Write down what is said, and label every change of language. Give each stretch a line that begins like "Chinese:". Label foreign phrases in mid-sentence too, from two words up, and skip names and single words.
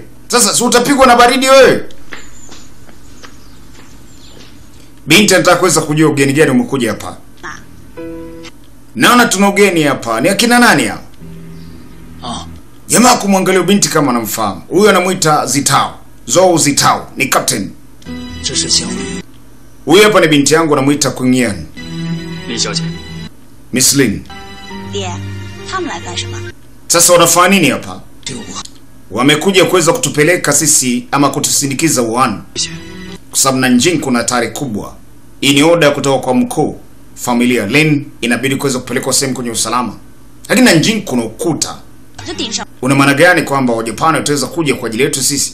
Swahili: Sasa si utapigwa na baridi wewe? Binti anataka kuweza kujua ugeni gani umekuja hapa. Naona tuna ugeni hapa. Ni akina nani hao? Jamaa kumwangalia binti kama anamfahamu. Huyu anamuita Zitao. Zhou Zitao, ni captain. Huyu hapa ni binti yangu anamuita Kunyan.
Chinese: Li 小姐，
Swahili: Miss Lin.
Chinese: 爹，他们来干什么？
Swahili: Sasa wanafanya nini hapa? Wamekuja kuweza kutupeleka sisi ama kutusindikiza Wuhan. Kwa sababu Nanjing kuna hatari kubwa. Hii ni oda kutoka kwa mkuu. Familia Lin inabidi kuweza kupelekwa sehemu kwenye usalama. Lakini Nanjing kuna ukuta. Una maana gani kwamba Wajapani wataweza kuja kwa ajili yetu sisi?